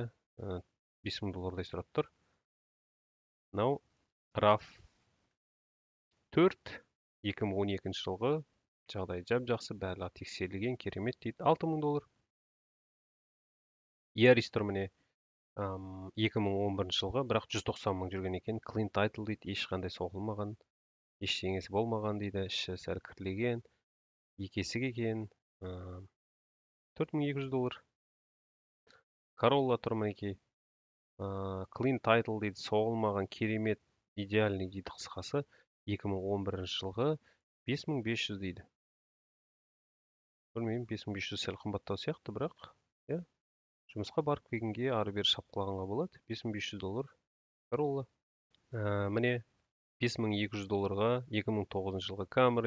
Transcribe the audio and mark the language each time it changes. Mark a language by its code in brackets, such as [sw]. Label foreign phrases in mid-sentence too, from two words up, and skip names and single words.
[kk] 5000 доллардай сұрап тұр. Мынау RAV 4 2012 жылғы. Жағдай жап жақсы, барлығы тексерілген, керемет дейді. 6000 доллар. Yaris тұр міне 2011 жылғы, бірақ 190 мың жүрген екен. [en] Clean title [kk] дейді, ешқандай соғылмаған, ештеңесі болмаған дейді. Іші сәл кірлеген, екесік екен. 4200 доллар. Corolla тұр мінекей. [en] Clean title [kk] дейді, соғылмаған, керемет, идеальный дейді қысқасы. 2011 жылғы 5500 дейді. Білмеймін, 5500 сәл қымбаттау сияқты, бірақ жұмысқа барып келгенге ары бері шапқылағанға болады. 5500 доллар Corolla. Міне 5200 долларға 2009 жылғы Camry.